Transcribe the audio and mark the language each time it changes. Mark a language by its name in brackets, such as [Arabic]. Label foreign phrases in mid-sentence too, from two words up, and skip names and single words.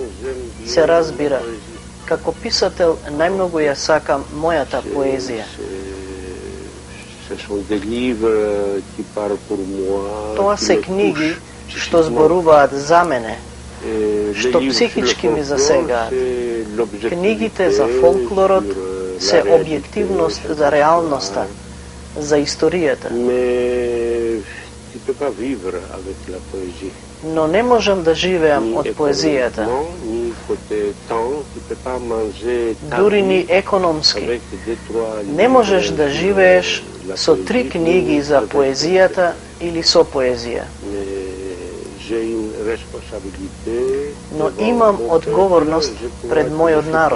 [Macedonian] Се разбира, како писател најмногу ја сакам мојата поезија. [French] Ce sont des livres qui parlent pour moi. [Macedonian] Тоа се книги што зборуваат за мене, што психички ми засегаат. Книгите за фолклорот се објективност за реалноста, за историјата. [French] Tu peux pas vivre avec la poésie. [Macedonian] Но не можам да живеам од поезијата. Дури ни економски. Не можеш да живееш со 3 книги за поезијата или со поезија. Но имам одговорност пред мојот народ.